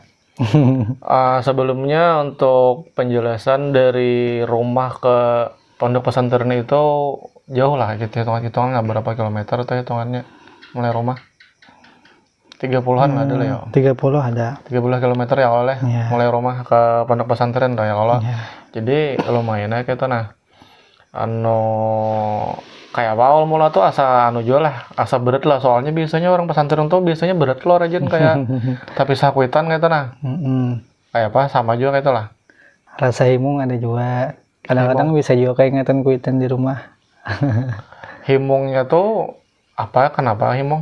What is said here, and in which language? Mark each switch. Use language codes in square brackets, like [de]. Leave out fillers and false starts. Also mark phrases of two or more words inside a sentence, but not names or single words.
[id] Sebelumnya untuk penjelasan dari rumah ke pondok pesantren itu jauh lah gitu hitungan berapa kilometer atau hitungannya mulai rumah? 30-an lah ada lah ya. 30 ada. 30 kilometer ya kalau Iya. mulai rumah ke pondok pesantren tuh ya kalau. Iya. Jadi lumayan aja gitu nah. [bjn] Kayak apa awal mula tuh asa juga lah, asa berat lah soalnya biasanya orang pesantren tuh biasanya berat loh rajin kayak tapi sakuitan gitu nah. Kayak apa sama juga kayak itu lah. Rasa himung ada juga. Kadang-kadang bisa juga kayak ingatan kuitan di rumah. Himungnya tuh apa? Kenapa himung?